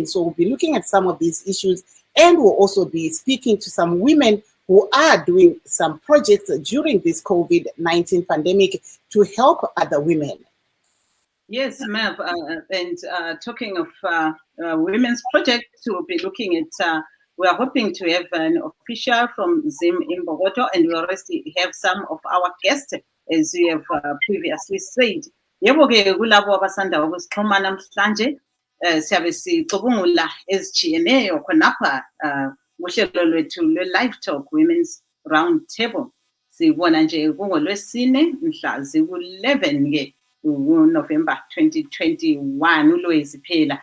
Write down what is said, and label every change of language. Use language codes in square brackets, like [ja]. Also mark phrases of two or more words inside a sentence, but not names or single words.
[en] So we'll be looking at some of these issues, and we'll also be speaking to some women who are doing some projects during this COVID-19 pandemic to help other women. Yes, Mav, and talking of women's projects, we'll be looking at, we are hoping to have an official from Zim Imbokodo, and we already have some of our guests, as we have previously said. [nd] Yebo-ke kulabo abasanda ukusixhuma namhlanje, siyabe sicubungula ezitshiyeneyo khonapha uhlelo lwethu lwe-Livetalk Women's Roundtable. Sibona nje kungolwesine mhla ziku-11 November 2021 uLwezi.